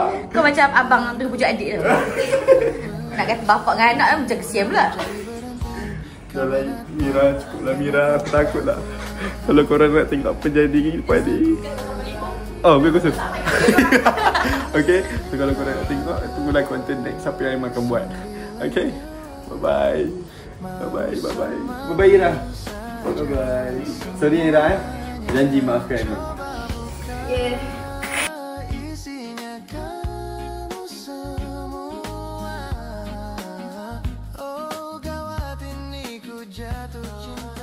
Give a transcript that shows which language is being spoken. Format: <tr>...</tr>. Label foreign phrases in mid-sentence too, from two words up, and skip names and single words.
<ms>Kau macam abang tu pujuk adik tu. Nak kata bapak dengan anak macam kesian pula. Dah lah Mira, cukup lah Mira. Aku takut lah. Kalau korang nak tengok apa jadi lepas ni. Oh, gue khusus. Okay, so kalau korang nak tengok, tunggulah konten next apa yang Aiman akan buat.</ms> <en>Okay, bye-bye. Bye-bye, bye-bye. Bye-bye Ira. Bye-bye.</en> <ms>Sorry Ira Janji maafkan Aiman. Yeah.</ms> <id>Oh gawat ini ku jatuh cinta.</id>